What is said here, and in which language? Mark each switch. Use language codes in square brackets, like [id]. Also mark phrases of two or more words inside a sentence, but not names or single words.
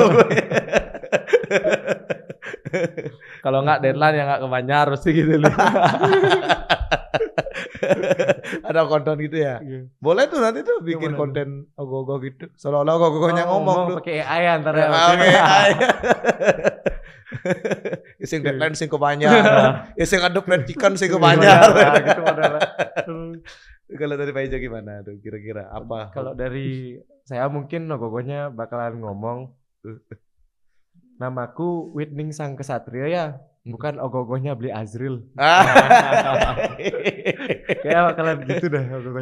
[id] Kalau nggak deadline ya nggak ke Banjar pasti gitu loh. Ada konten gitu ya. Boleh tuh nanti tuh bikin konten ogogoh gitu. Seolah-olah ogogohnya ngomong tuh. Pakai AI antara ya. Sing deadline sing ke Banjar. Sing aduk [en] fried chicken [id] sing ke Banjar. Gitu modelnya. Kalau dari Pak Ijo gimana tuh kira-kira apa? Kalau dari saya mungkin ogogohnya bakalan ngomong namaku Whitning Sang Kesatria ya, bukan ogogohnya Beli Azril. Kayak bakalan gitu dah ogogohnya.